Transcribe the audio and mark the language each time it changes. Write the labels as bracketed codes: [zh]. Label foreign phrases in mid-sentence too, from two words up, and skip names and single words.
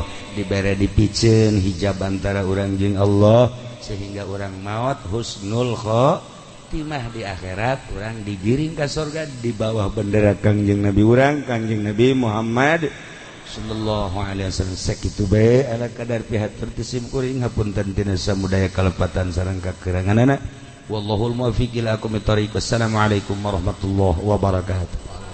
[su] dibere dipikeun hijab antara urang jeung Allah sehingga orang maut [ar] حسن الخاتمة [su] di akhirat urang digiring ka surga [id] di bawah bendera [su] Kangjeng Nabi urang Kangjeng Nabi Muhammad [ar] صلى الله عليه وسلم [su] sakitu bae ala kadar pihak tertisim kuring hapunten tina samudaya kalepatan sareng kakuranganana [ar] والله الموفق إلى أقوم الطريق. والسلام عليكم ورحمة الله وبركاته.